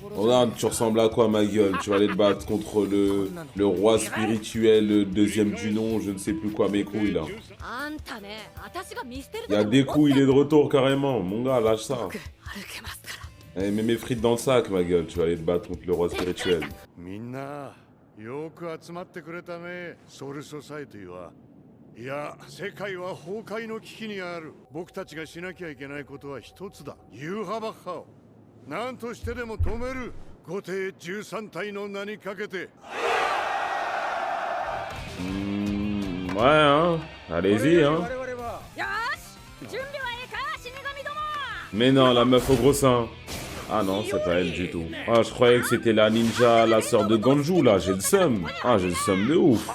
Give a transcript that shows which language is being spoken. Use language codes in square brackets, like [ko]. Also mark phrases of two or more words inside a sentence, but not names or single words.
[fr] Regarde, tu ressembles à quoi, ma gueule? Tu vas aller te battre contre le roi spirituel, deuxième du nom, je ne sais plus quoi, mes couilles là. Il y a des coups, il est de retour carrément. Mon gars, lâche ça. Eh, mets mes frites dans le sac, ma gueule. Tu vas aller te battre contre le roi spirituel. [ja] いや、世界は崩壊の危機にある。僕たちがしなきゃいけないことは一つだ。ユーハバッハを何としてでも止める。後手13体の名にかけて。 [fr] Ouais, hein. Allez-y, hein. Mais non, la meuf au gros sein. Ah non, c'est pas elle du tout. Ah, je croyais que c'était la ninja, la sœur de Ganju, là. J'ai le seum. Ah, j'ai le seum de ouf.